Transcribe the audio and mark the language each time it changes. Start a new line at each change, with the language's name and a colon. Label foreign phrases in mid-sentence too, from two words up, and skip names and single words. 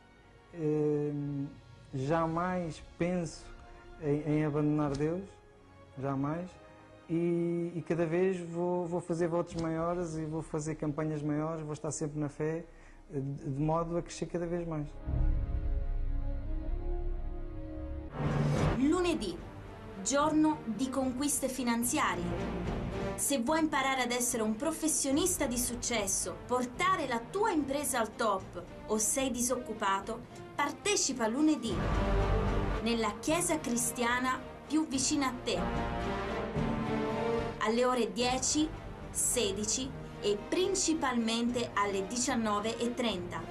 Portuguese: Jamais penso em abandonar Deus, jamais, e cada vez vou fazer votos maiores e vou fazer campanhas maiores, vou estar sempre na fé, de modo a crescer cada vez mais.
Italian: lunedì, giorno di conquiste finanziarie. Se vuoi imparare ad essere un professionista di successo, portare la tua impresa al top o sei disoccupato, partecipa lunedì nella chiesa cristiana più vicina a te, alle ore 10, 16 e principalmente alle 19:30.